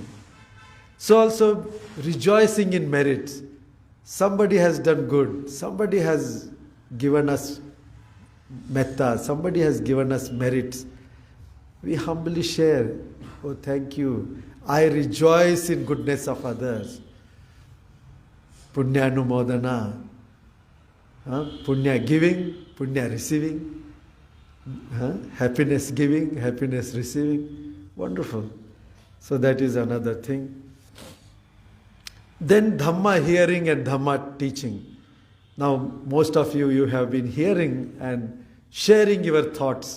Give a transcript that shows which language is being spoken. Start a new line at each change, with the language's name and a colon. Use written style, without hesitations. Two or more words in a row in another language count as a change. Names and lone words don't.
English: So also rejoicing in merits. Somebody has done good. Somebody has given us metta. Somebody has given us merits. We humbly share. Oh, thank you. I rejoice in goodness of others.
Pali: Punya anumodana.
English: Punya giving, punya receiving. Happiness giving, happiness receiving. Wonderful. So that is another thing. Then Dhamma hearing and Dhamma teaching. Now most of you have been hearing and sharing your thoughts.